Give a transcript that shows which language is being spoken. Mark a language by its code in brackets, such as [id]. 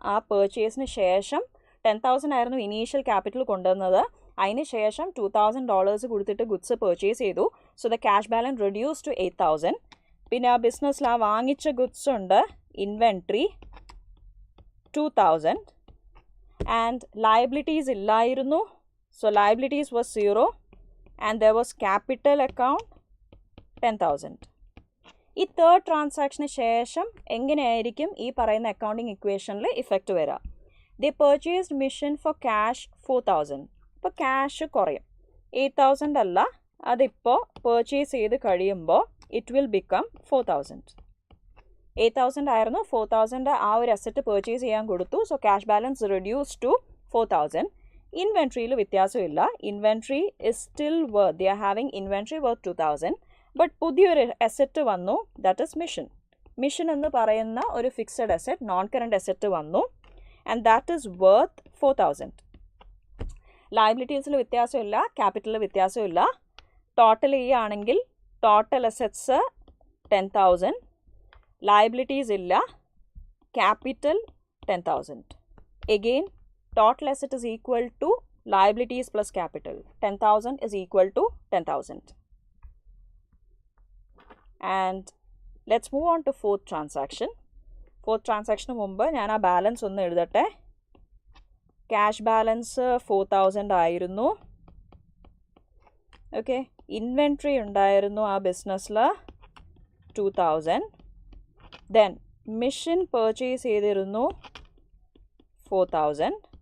[ml] ആ പർച്ചേസിന് ശേഷം 10,000 ആയിരുന്നു ഇനീഷ്യൽ ക്യാപിറ്റൽ കൊണ്ടുവന്നത്. അതിന് ശേഷം $2,000 കൊടുത്തിട്ട് ഗുഡ്സ് പർച്ചേസ് ചെയ്തു. [en] So the cash balance reduce to 8,000. [ml] പിന്നെ ആ ബിസിനസ്സിൽ ആ വാങ്ങിച്ച ഗുഡ്സ് ഉണ്ട്, ഇൻവെൻട്രി 2,000 and liabilities ഇല്ലായിരുന്നു. [en] So liabilities was 0 and there was capital account 10,000. [ml] ഈ തേർഡ് ട്രാൻസാക്ഷന് ശേഷം എങ്ങനെയായിരിക്കും ഈ പറയുന്ന അക്കൗണ്ടിങ് ഇക്വേഷനിൽ ഇഫക്റ്റ് വരിക? [en] They purchased machine for cash 4,000. [ml] ഇപ്പോൾ ക്യാഷ് കുറയും, 8,000 അല്ല, അതിപ്പോൾ പർച്ചേസ് ചെയ്ത് കഴിയുമ്പോൾ [en] It will become 4,000. [ml] 8,000 ആയിരുന്നു, 4,000 ആ ഒരു അസറ്റ് പർച്ചേസ് ചെയ്യാൻ കൊടുത്തു. So cash balance reduce to 4,000. ഇൻവെൻട്രിയിൽ വ്യത്യാസമില്ല, [en] Inventory is still worth, they are having inventory worth 2,000. [ml] But പുതിയൊരു അസറ്റ് വന്നു, [en] That is machine. [ml] മിഷൻ എന്ന് പറയുന്ന ഒരു fixed asset, non current asset വന്നു [en] And that is worth 4,000. [ml] ലയബിലിറ്റീസിൽ വ്യത്യാസമില്ല, ക്യാപിറ്റലിൽ വ്യത്യാസമില്ല. ടോട്ടൽ ചെയ്യുകയാണെങ്കിൽ ടോട്ടൽ അസറ്റ്സ് 10,000, liabilities ഇല്ല, capital 10,000. [en] Again, total asset is equal to liabilities plus capital. 10,000 is equal to 10,000. And let's move on to fourth transaction. [ml] Fourth transaction മുമ്പ് ഞാൻ ആ balance ഒന്ന് എഴുതട്ടെ. Cash balance 4,000 ആയിരുന്നു. ഓക്കെ, ഇൻവെൻട്രി ഉണ്ടായിരുന്നു ആ ബിസിനസ്സിൽ 2,000. ദെൻ മിഷൻ പർച്ചേസ് ചെയ്തിരുന്നു 4,000.